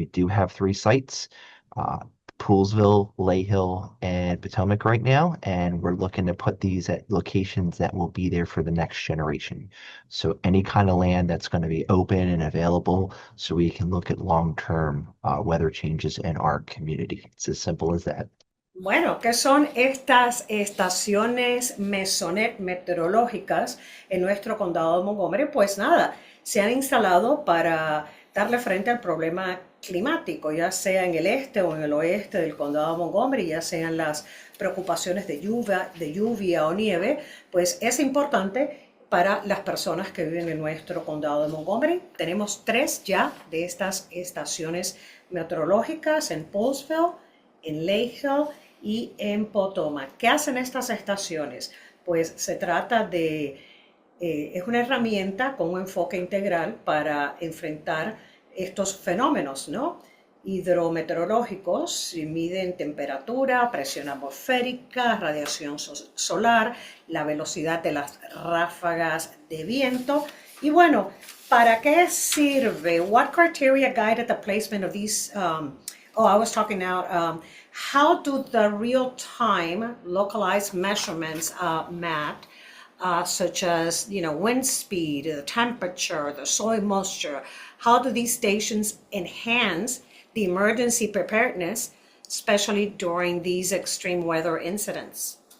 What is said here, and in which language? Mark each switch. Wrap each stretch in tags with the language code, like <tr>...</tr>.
<en>We do have 3 sites. Poolsville, Lay Hill, and Potomac right now, and we're looking to put these at locations that will be there for the next generation. So any kind of land that's going to be open and available so we can look at long-term weather changes in our community. It's as simple as that.</en> <es>Bueno, ¿qué son estas estaciones Mesonet meteorológicas en nuestro condado de Montgomery? Pues nada, se han instalado para darle frente al problema climático, ya sea en el este o en el oeste del condado de Montgomery, ya sean las preocupaciones de lluvia o nieve, pues es importante para las personas que viven en nuestro condado de Montgomery. Tenemos 3 ya de estas estaciones meteorológicas en Paulsville, en Lake Hill y en Potomac. ¿Qué hacen estas estaciones? Pues se trata de, es una herramienta con un enfoque integral para enfrentar estos fenómenos, ¿no? Hidrometeorológicos, y miden temperatura, presión atmosférica, radiación solar, la velocidad de las ráfagas de viento. Y bueno, ¿para qué sirve?</es> <en>What criteria guided the placement of these? I was talking now. How do the real-time localized measurements, Matt, such as wind speed, the temperature, the soil moisture, how do these stations enhance the emergency preparedness, especially during these extreme weather incidents?</en>